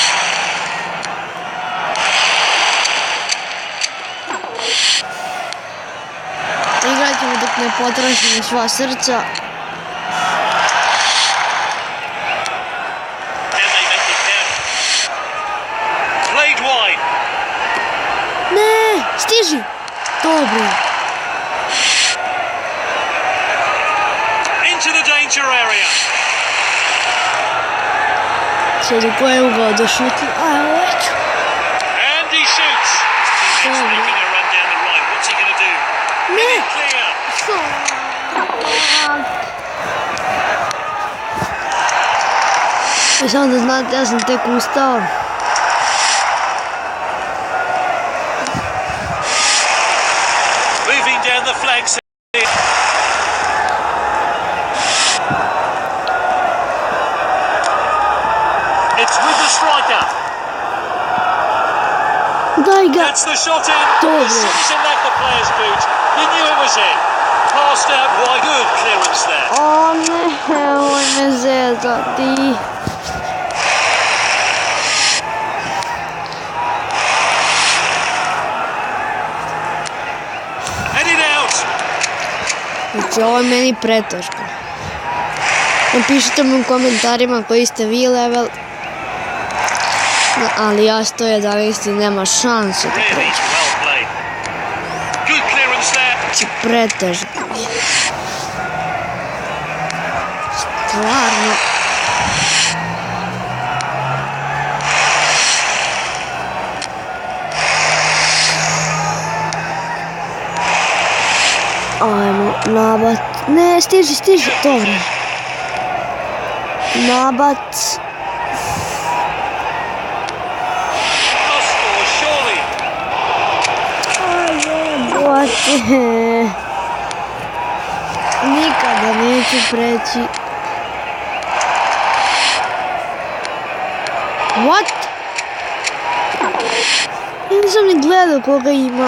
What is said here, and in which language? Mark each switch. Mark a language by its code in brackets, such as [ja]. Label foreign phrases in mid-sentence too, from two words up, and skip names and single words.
[sr] Igrat ćemo dok ne potrošimo sva srca. [en] Can they make it count? Played wide. [sr] Ne, stiži. Dobro. [en] Into the danger area. [sr] Sad u koje ugao da šutim. A, evo ću. [en] And he shoots. His teammates [sr] Dobro. [en] making a run down the right. What's he going to do? [sr] Ne. [en] Clear. [sr] I samo da znate, ja sam tek ustao. [en] Moving down the flanks. It's with the striker. [sr] Daj ga. [en] Gets the shot in. [sr] Dobro. [en] As soon as it left the player's boot, he knew it was in. Passed out wide. Good clearance there. [sr] O ne, nemoj me zezati. [en] Headed out. [sr] Znači, ovo je meni preteško. Napišite mi u komentarima koji ste vi level. Ali ja 111 nema šanse da [en] Really [sr] prođem. [en] well played. Good clearance there. [sr] Znači, pretežno. stvarno. Ajmo, nabat. Ne, stiži, dobro. Nabat. [en] Must score, surely. [sr] Ajde. Nikada neću preći. [en] What? [sr] Ja nisam ni gledao koga ima.